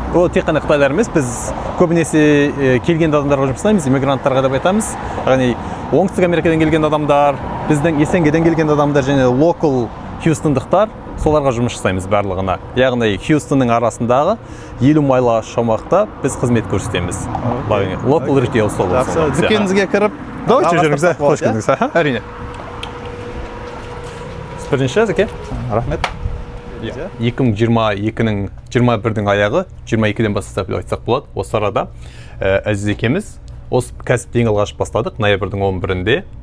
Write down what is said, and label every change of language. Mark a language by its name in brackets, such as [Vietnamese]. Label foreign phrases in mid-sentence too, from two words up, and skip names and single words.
[Kazakh] Ол тек қана қытайлар емес, біз көбінесе келген адамдарға жұмыс жасаймыз, иммигранттарға деп айтамыз. Яғни Оңтүстік Америкадан келген адамдар, біздің Есенгеден келген адамдар және local Хьюстондықтар, соларға жұмыс жасаймыз барлығына. Яғни Хьюстонның арасындағы 50 майлы шамақта біз қызмет көрсетеміз. [English] Local retail store. [Kazakh] Дүкеніңізге кіріп, қош келдіңіз. Әрине. Бірінші әзеке. Рахмет. 2022-нің 21-дің аяғы, 22-ден бастап айтсақ болады. Осы арада Әзиз екеміз осы кәсіпті ең алғаш бастадық ноябрьдің 11-інде.